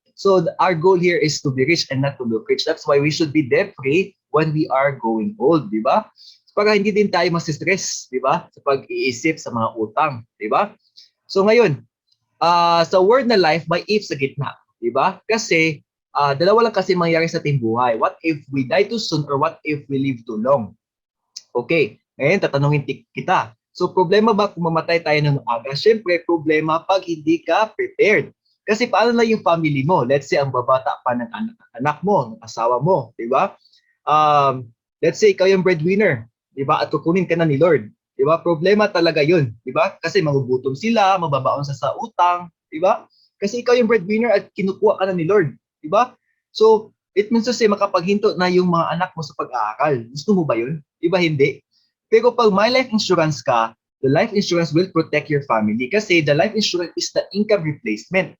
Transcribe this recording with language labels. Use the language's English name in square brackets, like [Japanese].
[English] So our goal here is to be rich and not to look rich. That's why we should be debt-free when we are growing old, di ba? [Filipino] Para hindi din tayo masistress, di ba? Sa pag-iisip sa mga utang, di ba? So ngayon, sa word na life, may if sa gitna, di ba? Kasi dalawa lang kasi mangyayari sa ating buhay. [English] What if we die too soon or what if we live too long? [Filipino] Okay, ngayon tatanungin kita. So problema ba kung mamatay tayo ng maaga? Siyempre, problema pag hindi ka prepared. Kasi paano na yung family mo? Let's say, ang babata pa ng anak mo, ng asawa mo, di ba? Let's say, ikaw yung breadwinner, di ba? At kukunin ka na ni Lord. Di ba? Problema talaga yun. Di ba? Kasi magugutom sila, mababaon sa utang. Di ba? Kasi ikaw yung breadwinner at kinukuha ka na ni Lord. Di ba? So, [English] it means to say, [Filipino] makapaghinto na yung mga anak mo sa pag-aaral. Gusto mo ba yun? Di ba hindi? Pero pag may life insurance ka, [English] the life insurance will protect your family kasi the life insurance is the income replacement.